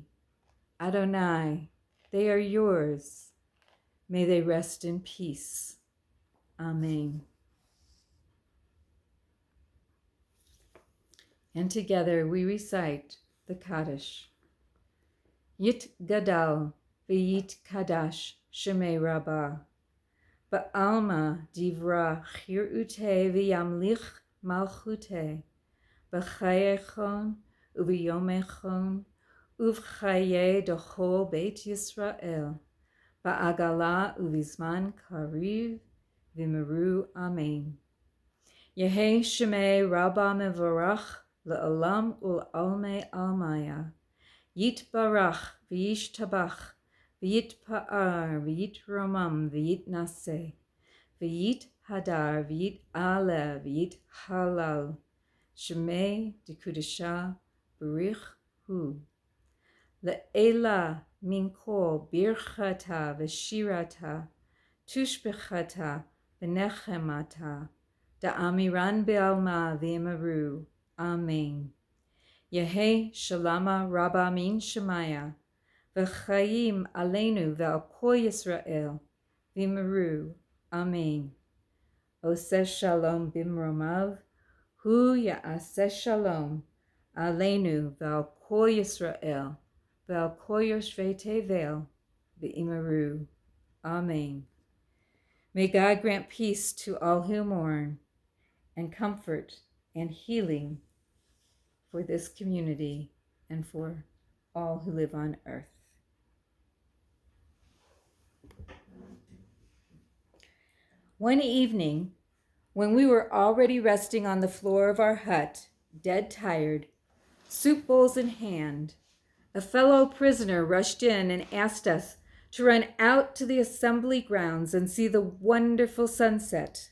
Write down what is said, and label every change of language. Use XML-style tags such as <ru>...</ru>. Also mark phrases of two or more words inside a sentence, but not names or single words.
<en>Adonai, they are yours. May they rest in peace. Amen. And together we recite the Kaddish.</en> <arc>יתגדל ויתקדש שמה רבא. בעלמא די ברא כרעותה וימליך מלכותה בחייכון וביומיכון ובחיי דכל בית ישראל, בעגלא ובזמן קריב ואמרו אמן. יהא שמה רבא מברך לעלם ולעלמי עלמיא יתברך וישתבח ויתפאר ויתרומם ויתנשא ויתהדר ויתעלה ויתהלל שמה דקדשא בריך הוא. לעלא מן כל ברכתא ושירתא תשבחתא ונחמתא דאמירן בעלמא ואמרו אמן. יהא שלמא רבא מן שמיא וחיים עלינו ועל כל ישראל ואמרו אמן.</arc> <he>עושה שלום במרומיו הוא יעשה שלום עלינו ועל כל ישראל ועל כל יושבי תבל ואמרו, amen.</he> <en>May God grant peace to all who mourn, and comfort and healing for this community and for all who live on earth. One evening, when we were already resting on the floor of our hut, dead tired, soup bowls in hand, a fellow prisoner rushed in and asked us to run out to the assembly grounds and see the wonderful sunset.</en>